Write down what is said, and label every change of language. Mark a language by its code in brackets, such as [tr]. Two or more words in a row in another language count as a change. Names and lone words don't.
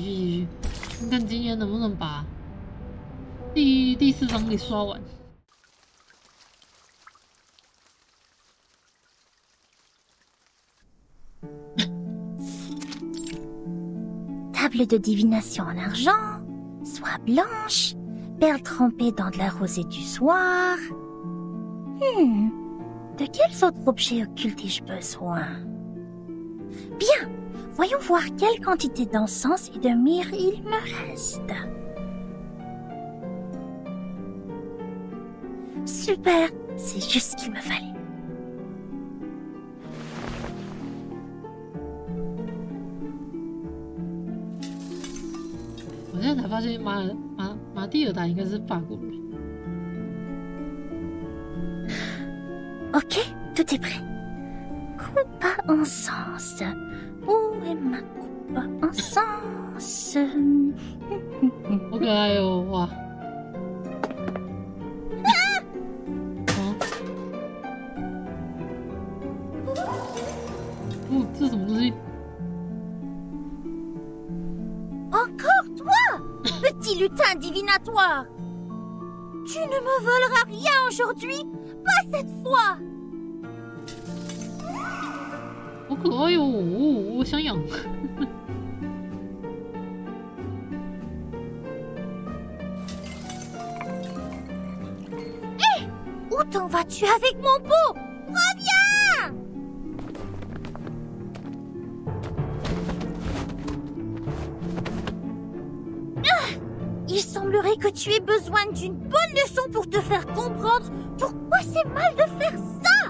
[zh] 继续，看看今天能不能把第4章给刷完。 [fr] Table de divination en argent, soie blanche, perles trempées dans de la rosée du soir. De quels autres objets occultes ai-je besoin? Bien, voyons voir quelle quantité d'encens et de myrrhe il me reste. Super, c'est juste ce qu'il me fallait. [zh] 我现在才发现马蒂尔达应该是法国人。 [fr] Ok, tout est prêt. Coupe à encens. Où est ma coupe à encens? [zh] 好可爱哦，哇！这是什么东西 [fr] Encore toi, petit lutin divinatoire! Tu ne me voleras rien aujourd'hui, pas cette fois! [zh] 好可爱哟，我想养。 [fr] Hé! Où t'en vas-tu avec mon pot? Reviens! Il semblerait que tu aies besoin d'une bonne leçon pour te faire comprendre pourquoi c'est mal de faire ça.